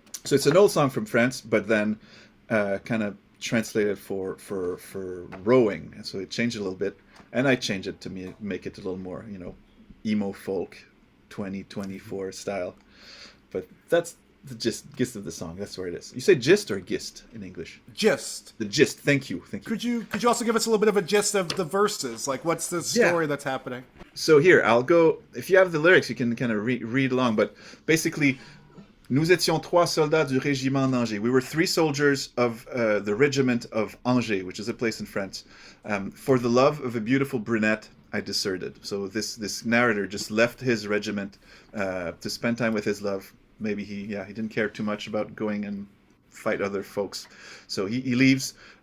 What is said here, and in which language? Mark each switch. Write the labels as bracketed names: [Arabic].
[English] So it's an old song from France, but then kind of translated for rowing, and so it changed it a little bit, and I changed it to make it a little more, emo folk, 2024 style. But that's the gist of the song. That's where it is. You say gist or gist in English? Gist. The gist. Thank you. Could you also give us a little bit of a gist of the verses? Like, what's the story that's happening? So here, I'll go. If you have the lyrics, you can kind of read along. But basically, [French] nous étions trois soldats du régiment d'Angers. [English] We were three soldiers of the regiment of Angers, which is a place in France. For the love of a beautiful brunette, I deserted. So this narrator just left his regiment to spend time with his love. Maybe he didn't care too much about going and fight other folks. So he leaves.